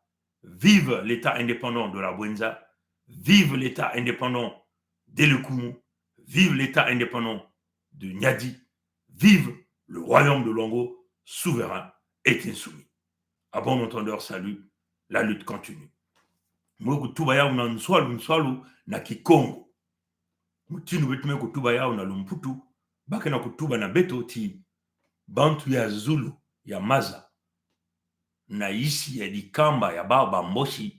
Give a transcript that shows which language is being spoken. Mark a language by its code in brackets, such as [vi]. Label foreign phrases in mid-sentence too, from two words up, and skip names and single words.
[fr] Vive l'État indépendant de la Bwenza. Vive l'État indépendant d'Elekumu. Vive l'État indépendant de Nyadi. Vive le royaume de Longo, souverain et insoumis. À bon entendeur, salut. La lutte continue. [ktu] Mweko tuba yao na nswalu na Kikongo. Mutinu betume kutuba yao na Lumputu. Bake na kutuba na beto ti bantu ya Zulu, ya Maza. Na isi ya Dikamba ya Baba Mboshi.